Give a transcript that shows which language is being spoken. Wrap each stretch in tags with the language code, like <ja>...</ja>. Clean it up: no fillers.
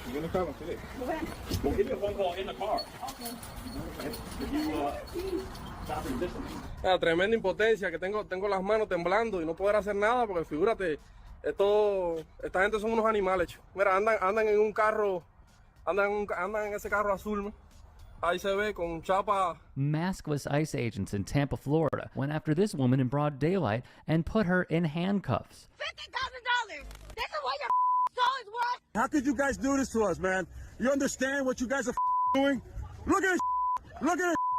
<en>You're gonna call him today. When? We'll give you a phone call in the car.</en> <es>Tremenda impotencia, que tengo las manos temblando y no poder hacer nada, porque figúrate, esta gente son unos animales. Mira, andan en un carro, andan en ese carro azul,</es> <en>Maskless ICE agents in Tampa, Florida went after this woman in broad daylight and put her in handcuffs. $50,000. This is what your soul is worth. How could you guys do this to us, man? You understand what you guys are doing? Look at this. Look at this.</en>